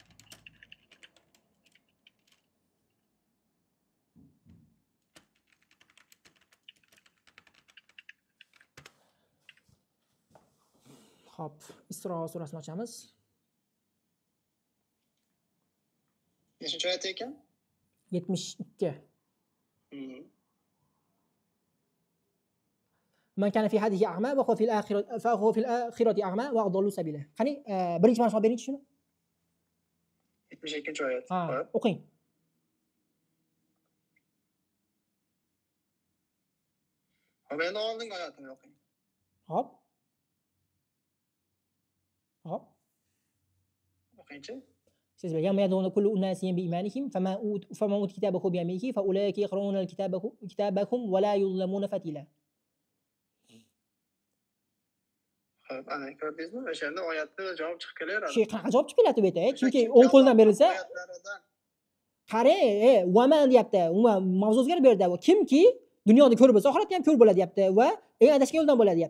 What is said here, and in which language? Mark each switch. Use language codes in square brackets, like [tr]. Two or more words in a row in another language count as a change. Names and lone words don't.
[uz] Hop, Isro surasini ochamiz. Nechinchi oyat ekan? 72. [ar] من كان في هذه أعمى و هو في الآخرة أعمى و أضل سبيلا. [uz] Qani birinchi ma'nosini bering shuni. 72-oyat. Ha, o'qing. Hop, endi oldingi oyatini o'qing. Hop. Hop. O'qingchi. Siz bilgan [ar] يدعون كل أناس بإيمانهم فما أوت كتابه بيمينه فأولئك يقرؤون كتابكم و لا يظلمون فتيلا. [uz] Xo'p, ana ko'rdingizmi? O'shanda oyatda javob chiqib kelaveradi. Shu qanaqa javob chiqib keladi bu yerda? Chunki o'ng qo'ldan berilsa, qarang, vaman deyapti. Umuman mavzu o'zgarib berdi. Kimki dunyoda ko'r bo'lsa, oxiratda ham ko'r bo'ladi deyapti va eng adashgan yo'ldan bo'ladi deyapti.